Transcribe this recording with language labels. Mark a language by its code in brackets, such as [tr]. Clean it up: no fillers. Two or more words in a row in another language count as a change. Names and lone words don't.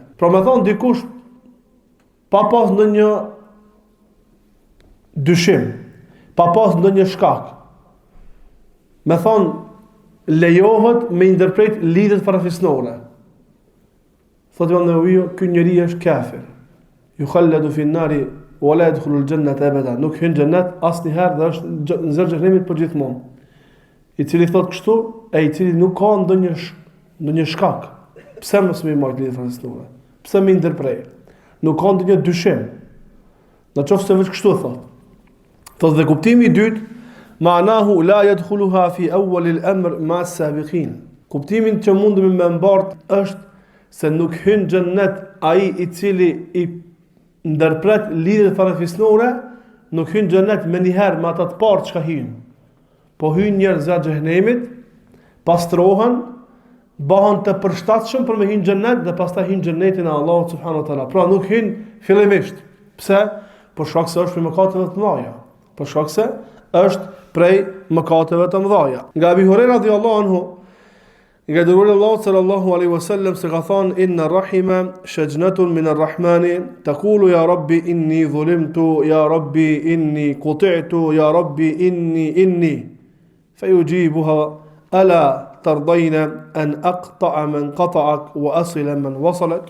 [sq] Pra me thonë dikush pa pas ndonjë dyshim, pa pas ndonjë shkak, me thonë lejohet me ndërpret lidhjet farafisnore. Thotë Imam Nawawi, ky njeri është kafir. [ar] يخلد في النار ولا يدخل الجنة أبدا. [sq] Nuk hyn në xhennet asnjëherë dhe është në zjarrin e xhenemit përgjithmonë. I cili thotë kështu, e I cili nuk ka ndonjë shkak. Pse mos më marr lidhje farafisnore? Pse më ndërprej? Nuk ka ndonjë dyshim. Në qoftë se vetë kështu thotë. Thotë dhe kuptimi I dytë [ar] معناه لا يدخلها في أول الأمر مع السابقين. [sq] Kuptimin që mundemi me mbart është se nuk hyn xhennet ai i cili i ndërpret lidhjet farafisnore, nuk hyn xhennet me njëherë me ata të parë çka hyn. Po hyn njerëz në xhenemit, pastrohen, bëhen të përshtatshëm për me hyn xhennet dhe pastaj hyn xhennetin e Allahut [ar] سبحانه وتعالى. [sq] Pra nuk hyn fillimisht. Pse? Për shkak se është prej mëkateve të mëdha. Për shkak se është prej mëkateve të mëdha. Nga Abi Huraira [ar] رضي الله عنه, [sq] nga dërguari Allahu [ar] صلى الله عليه وسلم [sq] se ka thënë [ar] إن الرحم شجنة من الرحمن تقول يا رب إني ظلمت يا رب إني قطعت يا رب إني فيجيبها ألا ترضين أن أقطع من قطعك وأصل من وصلك.